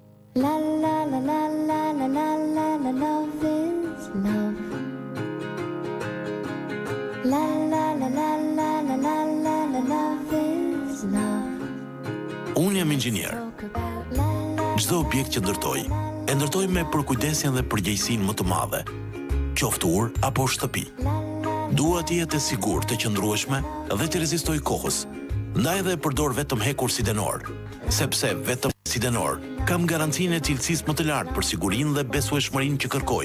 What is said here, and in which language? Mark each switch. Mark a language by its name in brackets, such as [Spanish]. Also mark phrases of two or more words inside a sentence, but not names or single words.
[English] La la la la la la la la la, love is love. La la la la la la la la la, love is love. [Albanian] Unë jam inxhinier. Çdo objekt që ndërtoj, e ndërtoj me përkujdesjen dhe përgjegjësinë më të madhe, qoftë ur apo shtëpi. Dua të jetë e sigurt, të qëndrueshme dhe të rezistoj kohës. Ndaj dhe e përdor vetëm hekur sidenor, sepse vetëm sidenor kam garancinë e cilësisë më të lartë për sigurinë dhe besueshmërinë që kërkoj.